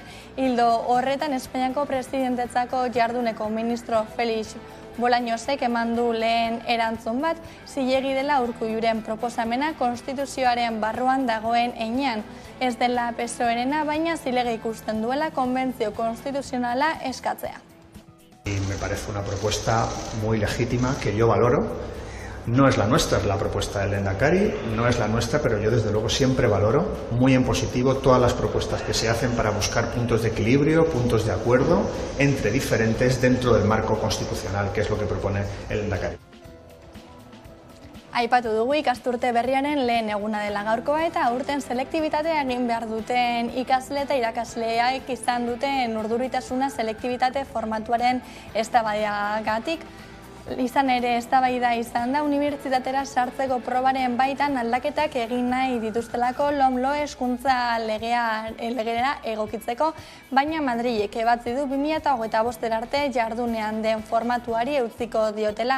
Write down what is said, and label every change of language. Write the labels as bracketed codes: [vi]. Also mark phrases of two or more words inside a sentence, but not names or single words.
[eu] Ildo horretan Espainiako presidentetzako jarduneko ministro Felix Bolañosek eman du lehen erantzun bat, zilegi dela Urkulluren proposamena konstituzioaren barruan dagoen heinean. Ez dela PSOE-rena, baina zilegi ikusten duela konbentzio konstituzionala eskatzea. [es] Me parece una propuesta muy legítima que yo valoro. No es la nuestra, es la propuesta del Lehendakari, no es la nuestra, pero yo desde luego siempre valoro muy en positivo todas las propuestas que se hacen para buscar puntos de equilibrio, puntos de acuerdo entre diferentes dentro del marco constitucional, que es lo que propone el Lehendakari. [eu] Aipatu dugu ikasturte berriaren lehen eguna dela gaurkoa eta aurten selektibitatea egin behar duten ikasle eta irakasleak izan duten urduritasuna selektibitate formatuaren eztabaidagatik. Izan ere eztabaida izan da unibertsitatera sartzeko probaren baitan aldaketak egin nahi dituztelako LOMLO hezkuntza legera egokitzeko, baina Madrilek ebatzi du 2025 arte jardunean den formatuari eutziko diotela.